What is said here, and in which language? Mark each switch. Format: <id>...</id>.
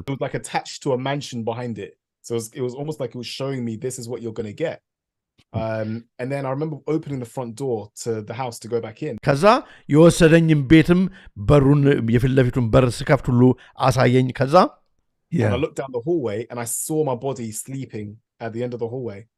<en>it was like attached to a mansion behind it so it was almost like it was showing me this is what you're going to get and then I remember opening the front door to the house to go back in</en> <am>ከዛ የወሰደኝም ቤትም በሩን የፊት ለፊቱን በር ስከፍት ሁሉ አሳየኝ ከዛ</am> <en>and I looked down the hallway and I saw my body sleeping at the end of the hallway</en>